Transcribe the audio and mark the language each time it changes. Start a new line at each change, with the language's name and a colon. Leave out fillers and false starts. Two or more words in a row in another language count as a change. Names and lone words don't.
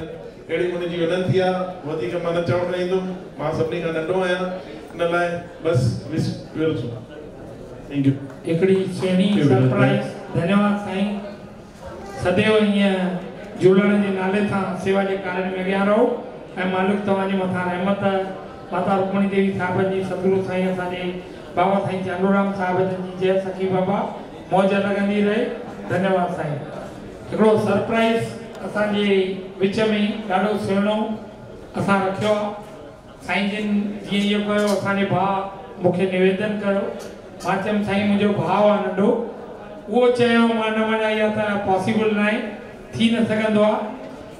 Sindhi: अहिड़ी मुंहिंजी विनती आहे। वधीक मां न चवणु चाहींदुमि, मां सभिनी खां नंढो आहियां, इन लाइ बसि
English: thank you.
Sindhi: हिकिड़ी सुहिणी सरप्राइज। धन्यवाद साईं। सदैव हीअं झूलण जे नाले सां सेवा जे कार्य में अॻियां रहो ऐं मालिक तव्हांजे मथां रहमत माता रुक्मणी देवी साहिब जी, सतगुरु साईं असांजे बाबा साईं चांडूराम साहिब जी जय सखी बाबा मौज लॻंदी रहे। धन्यवाद साईं। हिकिड़ो सरप्राइज़ असांजे विच में ॾाढो सुहिणो असां रखियो आहे। साईं जिन जीअं इहो कयो, असांजे भाउ मूंखे निवेदन कयो। मां चयमि साईं मुंहिंजो भाउ आहे नंढो, उहो चयो मां न वञा, इहा त पॉसिबल न आहे, थी न सघंदो आहे।